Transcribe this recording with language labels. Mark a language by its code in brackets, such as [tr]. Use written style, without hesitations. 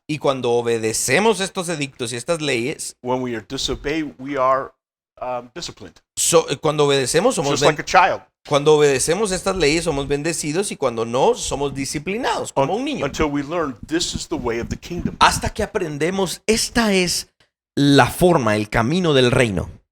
[es] Y cuando obedecemos estos edictos y estas leyes, [en] When we are disobey, we are disciplined. [es] cuando obedecemos [en] Just like a child. [es] cuando obedecemos estas leyes somos bendecidos, y cuando no somos disciplinados como un niño. [en] Until we learn this is the way of the kingdom. [es] Hasta que aprendemos, esta es la forma, el camino del reino.